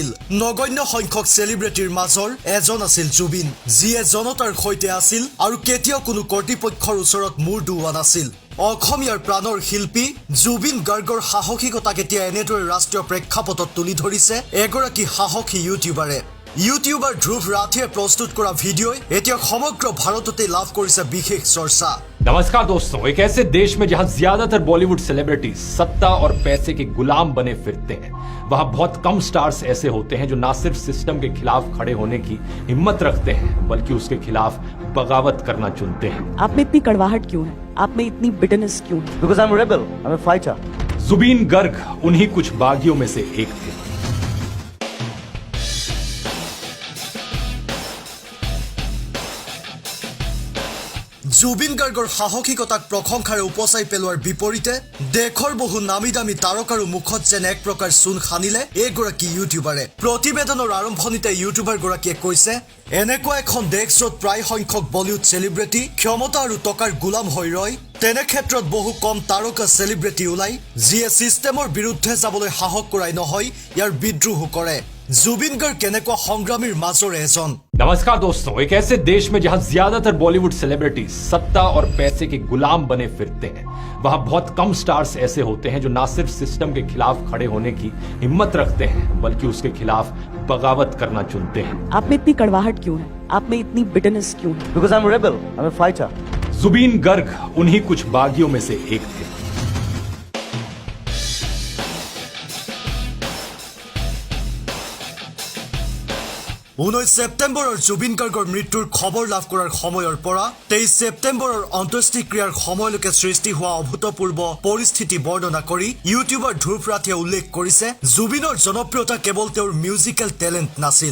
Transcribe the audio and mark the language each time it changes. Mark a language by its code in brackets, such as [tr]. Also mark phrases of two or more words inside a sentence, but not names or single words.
[as] নগণ্য সংখ্যক চেলিব্ৰিটিৰ মাজৰ এজন আছিল জুবিন, যিয়ে জনতাৰ সৈতে আছিল আৰু কেতিয়াও কোনো কৰ্তৃপক্ষৰ ওচৰত মূৰ দোৱা নাছিল। অসমীয়াৰ প্ৰাণৰ শিল্পী জুবিন গাৰ্গৰ সাহসিকতাক এতিয়া এনেদৰে ৰাষ্ট্ৰীয় প্ৰেক্ষাপটত তুলি ধৰিছে এগৰাকী সাহসী ইউটিউবাৰে। ইউটিউবাৰ ধ্ৰুৱ ৰাঠিয়ে প্ৰস্তুত কৰা ভিডিঅ'ই এতিয়া সমগ্ৰ ভাৰততে লাভ কৰিছে বিশেষ চৰ্চা। [hi] नमस्कार दोस्तों, एक ऐसे देश में जहां ज्यादातर बॉलीवुड सेलिब्रिटीज सत्ता और पैसे के गुलाम बने फिरते हैं, वहां बहुत कम स्टार्स ऐसे होते हैं जो ना सिर्फ सिस्टम के खिलाफ खड़े होने की हिम्मत रखते हैं, बल्कि उसके खिलाफ बगावत करना चुनते हैं। आप में इतनी कड़वाहट क्यों है? आप में इतनी बिटरनेस क्यों है? [en] Because I'm a rebel, I'm a fighter. [hi] जुबीन गर्ग उन्हीं कुछ बागियों में से एक थे। [as] জুবিন গাৰ্গৰ সাহসিকতাক প্ৰশংসাৰে উপচাই পেলোৱাৰ বিপৰীতে দেশৰ বহু নামী দামী তাৰকাৰো মুখত যেন এক প্ৰকাৰ চূণ সানিলে এইগৰাকী ইউটিউবাৰে। প্ৰতিবেদনৰ আৰম্ভণিতে ইউটিউবাৰগৰাকীয়ে কৈছে, এনেকুৱা এখন দেশ য'ত প্ৰায় সংখ্যক বলিউড চেলিব্ৰিটি ক্ষমতা আৰু টকাৰ গোলাম হৈ ৰয়, তেনে ক্ষেত্ৰত বহু কম তাৰকা চেলিব্ৰিটি ওলাই, যিয়ে ছিষ্টেমৰ বিৰুদ্ধে যাবলৈ সাহস কৰাই নহয়, ইয়াৰ বিদ্ৰোহো কৰে। জুবিন গাৰ্গ কেনেকুৱা সংগ্ৰামীৰ মাজৰে এজন। [hi] नमस्कार दोस्तों, एक ऐसे देश में जहां ज्यादातर बॉलीवुड सेलिब्रिटीज सत्ता और पैसे के गुलाम बने फिरते हैं, वहां बहुत कम स्टार्स ऐसे होते हैं जो ना सिर्फ सिस्टम के खिलाफ खड़े होने की हिम्मत रखते हैं, बल्कि उसके खिलाफ बगावत करना चुनते हैं। आप में इतनी कड़वाहट क्यों है? आप में इतनी बिटरनेस क्यों है? [en] Because I'm a rebel, I'm a fighter. [hi] जुबीन गर्ग उन्हीं कुछ बागियों में से एक थे। [as] 19 ছেপ্টেম্বৰৰ জুবিন গাৰ্গৰ মৃত্যুৰ খবৰ লাভ কৰাৰ সময়ৰ পৰা 23 ছেপ্টেম্বৰৰ অন্ত্যেষ্টিক্ৰিয়াৰ সময়লৈকে সৃষ্টি হোৱা অভূতপূৰ্ব পৰিস্থিতি বৰ্ণনা কৰি ইউটিউবাৰ ধ্ৰুৱ ৰাঠিয়ে উল্লেখ কৰিছে, জুবিনৰ জনপ্ৰিয়তা কেৱল তেওঁৰ [en] musical talent [as] নাছিল।